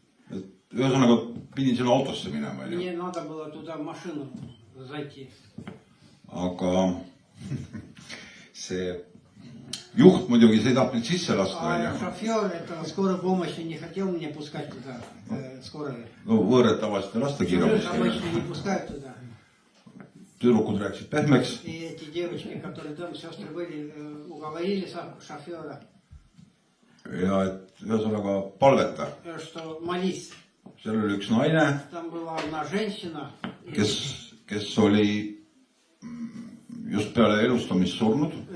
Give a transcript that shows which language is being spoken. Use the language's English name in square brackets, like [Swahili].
[Estonian] Et ühesõnaga pidin sinna autosse minema. [Russian] Мне надо было туда в машину зайти. [Estonian] Aga see juht muidugi see ei tahtnud sisse lasta. [Russian] А шофер этого скорой помощи не хотел меня пускать туда, скорой. [Estonian] No võõrad tavaliselt ei lasta kiirabisse. [Russian] Обычно не пускают туда. [Estonian] Tüdrukud rääkisid pehmeks. [Russian] И эти девочки, которые там, сестры были, уговорили шофера. [Estonian] Ja et ühesõnaga palveta. [Russian] Что молись. [Estonian] Seal oli üks naine, [Russian] Там была одна женщина, [Estonian] kes oli just peale elustamist surnud.